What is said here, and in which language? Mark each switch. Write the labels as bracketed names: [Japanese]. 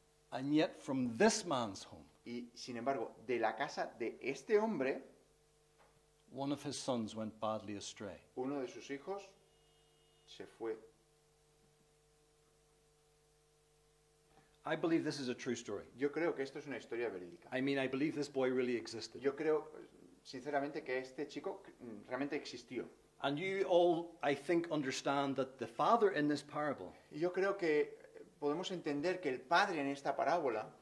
[English] And yet from this man's home, [Spanish] Y sin embargo, de la casa de este hombre, [English] one of his sons went badly astray. [Spanish] uno de sus hijos se fue. [English] I believe this is a true story. [Spanish] Yo creo que esto es una historia verídica. [English] I mean, I believe this boy really existed. [Spanish] Yo creo, sinceramente, que este chico realmente existió. [English] And you all, I think, understand that the father in this parable, [Spanish] Y yo creo que podemos entender que el padre en esta parábola